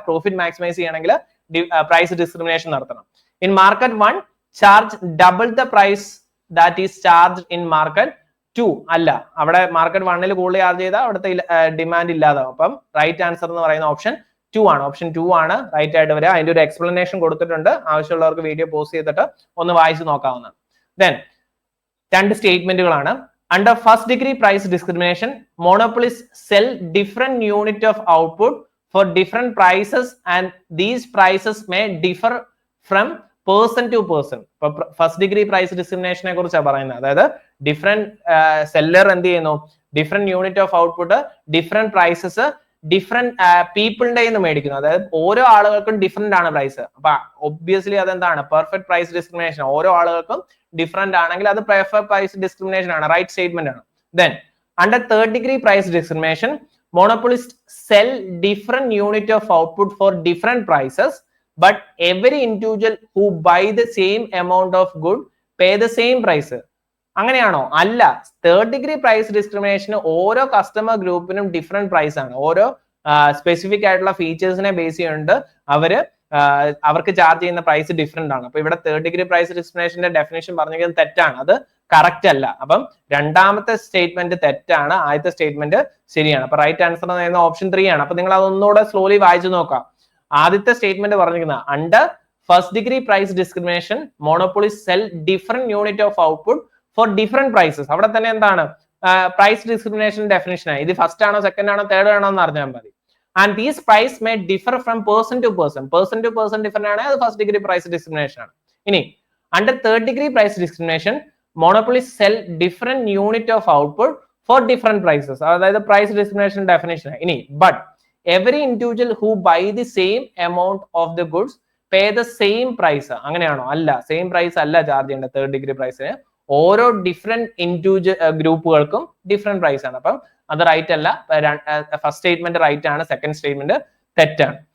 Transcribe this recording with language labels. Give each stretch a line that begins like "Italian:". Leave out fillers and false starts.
Malayalam: Profit maximise ചെയ്യണമെങ്കിൽ price discrimination നടത്തണം.
English: in market 1 charge double the price that is charge in market 2
Malayalam: അല്ല, അവിടെ market 1 കൂടുതൽ charge ചെയ്താൽ അവിടുത്തെ ഡിമാൻഡ് ഇല്ലാതാവും. അപ്പം റൈറ്റ് ആൻസർ എന്ന് പറയുന്ന ഓപ്ഷൻ 2 ആണ്, ഓപ്ഷൻ 2 ആണ് റൈറ്റ് ആയിട്ട് വരിക. അതിന്റെ ഒരു എക്സ്പ്ലനേഷൻ കൊടുത്തിട്ടുണ്ട്, ആവശ്യമുള്ളവർക്ക് വീഡിയോ പോസ്റ്റ് ചെയ്തിട്ട് ഒന്ന് വായിച്ചു നോക്കാവുന്നതാണ്. ദെൻ രണ്ട് സ്റ്റേറ്റ്മെന്റുകളാണ്.
English: Under first degree price discrimination, monopolists sell different unit of output for different prices and these prices may differ from person to person.
Malayalam: ഇപ്പൊ ഫസ്റ്റ് ഡിഗ്രി പ്രൈസ് ഡിസ്ക്രിമിനേഷനെ കുറിച്ചാണ് പറയുന്നത്. അതായത് ഡിഫറെന്റ് സെല്ലർ എന്ത് ചെയ്യുന്നു, different unit of output, different prices different പീപ്പിളിന്റെ നിന്ന് മേടിക്കുന്നു. അതായത് ഓരോ ആളുകൾക്കും ഡിഫറെന്റ് ആണ് പ്രൈസ്. അപ്പൊ ഒബ്വിയസ്ലി അതെന്താണ് പെർഫെക്റ്റ് പ്രൈസ് ഡിസ്ക്രിമിനേഷൻ. ഓരോ ആളുകൾക്കും ഡിഫറെന്റ് ആണെങ്കിൽ അത് പെർഫെക്റ്റ് പ്രൈസ് ഡിസ്ക്രിമിനേഷൻ ആണ്, റൈറ്റ് സ്റ്റേറ്റ്മെന്റ് ആണ്.
English: Then under third degree price discrimination, monopolists sell different unit of output for different prices, but every individual who buy the same amount of good pay the same price.
Malayalam: അങ്ങനെയാണോ? അല്ല. Third degree price discrimination ഓരോ customer ഗ്രൂപ്പിനും different price ആണ്. ഓരോ specific ആയിട്ടുള്ള ഫീച്ചേഴ്സിനെ base ചെയ്തുകൊണ്ട് അവർക്ക് charge ചെയ്യുന്ന price different ആണ്. അപ്പൊ ഇവിടെ തേർഡ് ഡിഗ്രി പ്രൈസ് ഡിസ്ക്രിമിനേഷന്റെ ഡെഫിനേഷൻ പറഞ്ഞിരിക്കുന്നത് തെറ്റാണ്, അത് കറക്റ്റ് അല്ല. അപ്പം രണ്ടാമത്തെ സ്റ്റേറ്റ്മെന്റ് തെറ്റാണ്, ആദ്യത്തെ സ്റ്റേറ്റ്മെന്റ് ശരിയാണ്. അപ്പൊ റൈറ്റ് ആൻസർ എന്ന് പറയുന്നത് ഓപ്ഷൻ 3 ആണ്. അപ്പൊ നിങ്ങൾ അതൊന്നുകൂടെ സ്ലോലി വായിച്ചു നോക്കാം. ആദ്യത്തെ സ്റ്റേറ്റ്മെന്റ് പറഞ്ഞിരിക്കുന്നത്
English: Under first degree price discrimination monopolist sell different unit of output for different prices.
Malayalam: അവിടെ തന്നെ എന്താണ് പ്രൈസ് ഡിസ്ക്രിമിനേഷൻ ഡെഫിനേഷൻ ആണ്. ഇത് ഫസ്റ്റ് ആണോ സെക്കൻഡ് ആണോ തേർഡ് ആണോ എന്ന് അറിഞ്ഞാൽ മതി.
English: And these price may differ from person to person.
Malayalam: Person to person different ആണ്, അത് ഫസ്റ്റ് ഡിഗ്രി പ്രൈസ് ഡിസ്ക്രിമിനേഷൻ ആണ്.
English: ഇനി under third degree price discrimination monopolists sell different unit of output for different prices.
Malayalam: അതായത് price discrimination definition. ഇനി
English: But every individual who buy the same amount of the goods pay the same price.
Malayalam: അങ്ങനെയാണോ? അല്ല, same price അല്ല charge ചെയ്യേണ്ടത് third degree പ്രൈസിന്. ഓരോ different individual ഗ്രൂപ്പുകൾക്കും different price ആണ്. അപ്പം അത് റൈറ്റ് അല്ല. ഫസ്റ്റ് സ്റ്റേറ്റ്മെന്റ് റൈറ്റ് ആണ്, സെക്കൻഡ് സ്റ്റേറ്റ്മെന്റ് തെറ്റാണ്.